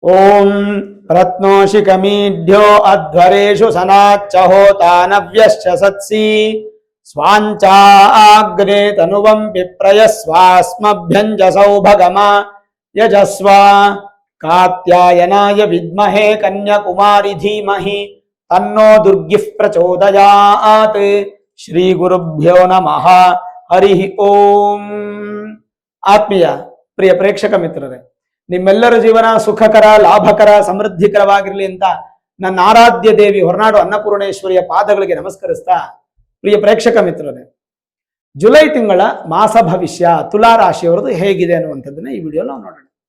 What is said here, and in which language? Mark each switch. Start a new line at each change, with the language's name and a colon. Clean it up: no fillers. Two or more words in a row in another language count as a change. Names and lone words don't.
Sanskrit: ಓಂ ರತ್ನೋಶಿಕಮೀಢ್ಯೋ ಅಧ್ವರೇಶು ಸನಾಚ್ಚ ಹೋತಾನವ್ಯಶ್ಚ ಸತ್ಸಿ ಸ್ವಾಂಚಾಗ್ನೇ ತನುವಂ ವಿಪ್ರಯಸ್ವಾಸ್ಮಭ್ಯಂಜ ಸೌಭಗಮ ಯಜಸ್ವ ಕಾತ್ಯಾಯನಾಯ ವಿದ್ಮಹೇ ಕನ್ಯಾಕುಮಾರಿ ಧೀಮಹಿ ತನ್ನೋ ದುರ್ಗಿಃ ಪ್ರಚೋದಯಾತ್. ಶ್ರೀ ಗುರುಭ್ಯೋ ನಮಃ. ಹರಿ ಓಂ.
Kannada: ಆತ್ಮೀಯ ಪ್ರಿಯ ಪ್ರೇಕ್ಷಕ ಮಿತ್ರರೇ, ನಿಮ್ಮೆಲ್ಲರ ಜೀವನ ಸುಖಕರ, ಲಾಭಕರ, ಸಮೃದ್ಧಿಕರವಾಗಿರಲಿ ಅಂತ ನನ್ನ ಆರಾಧ್ಯ ದೇವಿ ಹೊರನಾಡು ಅನ್ನಪೂರ್ಣೇಶ್ವರಿಯ ಪಾದಗಳಿಗೆ ನಮಸ್ಕರಿಸ್ತಾ, ಪ್ರಿಯ ಪ್ರೇಕ್ಷಕ ಮಿತ್ರರೇ, ಜುಲೈ ತಿಂಗಳ ಮಾಸ ಭವಿಷ್ಯ ತುಲಾ ರಾಶಿಯವರದು ಹೇಗಿದೆ ಅನ್ನುವಂಥದ್ದನ್ನ ಈ ವಿಡಿಯೋ ನಾವು ನೋಡೋಣ.